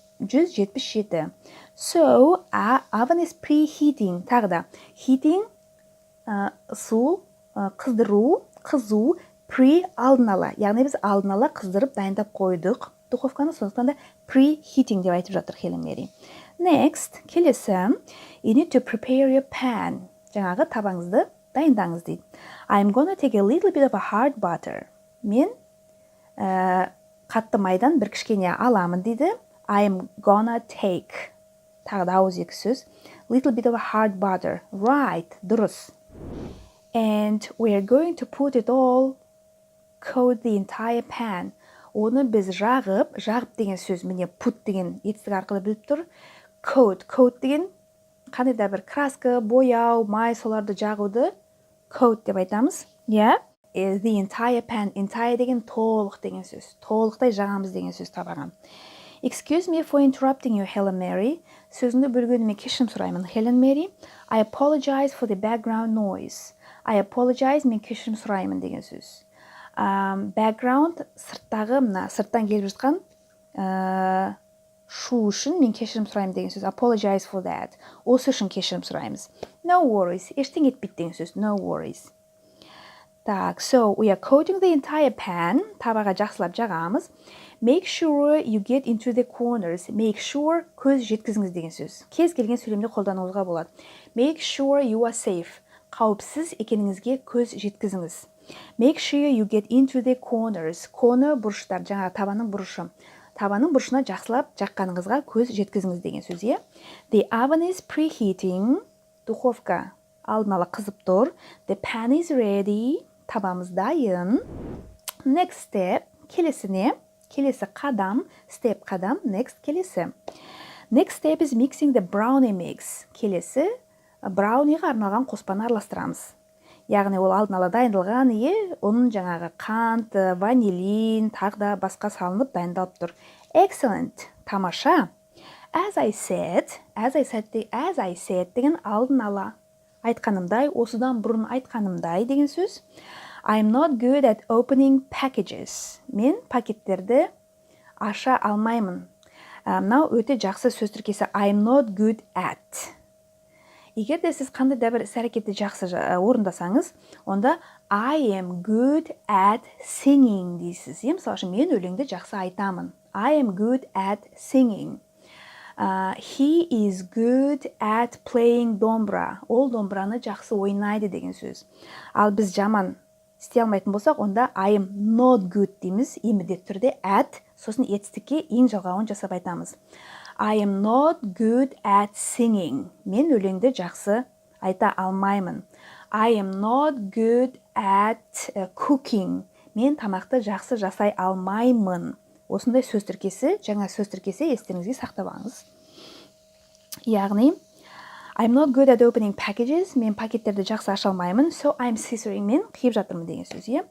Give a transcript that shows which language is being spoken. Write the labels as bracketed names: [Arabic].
[English] 177. So, oven is preheating. [Kazakh] Тағы да, heating, ысу, қыздыру, қызу, pre алдын ала. Яғни біз алдын ала қыздырып дайындап қойдық. Духовканы сондықтан да preheating деп айтып жатыр Хелен Мери. [English] Next, [Kazakh] келесі, [English] you need to prepare your pan. [Kazakh] Жаңағы табаңызды дайындаңыз дейді. [English] I'm gonna take a little bit of a hard butter. [Kazakh] Мен қатты майдан бір кішкене аламын дейді. [English] I'm gonna take. [Kazakh] Тағы да ауызекі сөз. [English] Little bit of a hard butter. Right, [Kazakh] дұрыс. [English] And we are going to put it all, coat the entire pan. [Kazakh] Оны біз жағып деген сөз, міне put деген етістік арқылы біліп тұр. Coat деген қандай да бір краска, бояу, май соларды жағуды coat деп айтамыз. [English] The entire pan, [Kazakh] entire деген толық деген сөз. Толықтай жағамыз деген сөз табаған. [English] Excuse me for interrupting you, Helen Mary. [Kazakh] Сөзіңді бөлгеніме кешірім сұраймын, Helen Mary. [English] I apologize for the background noise. I apologize, [Kazakh] мен кешірім сұраймын деген сөз. Background, сырттан келіп жатқан шу үшін мен кешірім сұраймын деген сөз. [English] Apologize for that. [Kazakh] Осы үшін кешірім сұраймыз. [English] No worries. [Kazakh] Ештеңе етпейді деген сөз. [English] No worries. [Russian] Так, [English] so we are coating the entire pan. [Kazakh] Табаға жақсылап жағамыз. [English] Make sure you get into the corners. Make sure [Kazakh] көз жеткізіңіз деген сөз. Кез келген сөйлемде қолдануыңызға болады. [English] Make sure you are safe. [Kazakh] Қауіпсіз екеніңізге көз жеткізіңіз. [English] Make sure you get into the corners. [Kazakh] Corner бұрыштар, жаңағы табанның бұрышы. Табанның бұрышына жақсылап жаққаныңызға көз жеткізіңіз деген сөз. [English] The oven is preheating. [Kazakh] Духовка алдын ала қызып тұр. [English] The pan is ready. [Kazakh] Табамыз дайын. [English] Next step. [Kazakh] Келесі қадам. Step қадам. [English] Next [Kazakh] келесі. [English] Next step is mixing the brownie mix. [Kazakh] Келесі брауниға арналған қоспаны араластырамыз. Яғни ол алдын ала дайындалған, оның жаңағы қант, ванилин, тағы да басқа салынып дайындалып тұр. [English] Excellent, [Kazakh] тамаша. [English] as I said [Kazakh] деген алдын ала айтқанымдай, осыдан бұрын айтқанымдай деген сөз. [English] I'm not good at opening packages. [Kazakh] Мен пакеттерді аша алмаймын. Мынау өте жақсы сөз тіркесі [English] I'm not good at. [Kazakh] Егер де сіз қандай да бір іс-әрекетті жақсы орындасаңыз, онда [English] I am good at singing [Kazakh] дейсіз. Мысалы үшін мен өлеңді жақсы айтамын. [English] I am good at singing. He is good at playing домбыра. [Kazakh] Ол домбыраны жақсы ойнайды деген сөз. Ал біз жаман істей алмайтын болсақ, онда [English] I am not good [Kazakh] дейміз. Міндетті түрде at, сосын етістікке ең жалғауын жасап айтамыз. [English] I am not good at singing. [Kazakh] Мен өлеңді жақсы айта алмаймын. [English] I am not good at cooking. [Kazakh] Мен тамақты жақсы жасай алмаймын. Осындай сөз тіркесі, жаңа сөз тіркесі естеріңізге сақтап алыңыз. Яғни, [English] I'm not good at opening packages. [Kazakh] Мен пакеттерді жақсы аша алмаймын. [English] So I'm scissoring. [Kazakh] Мен қиып жатырмын деген сөз.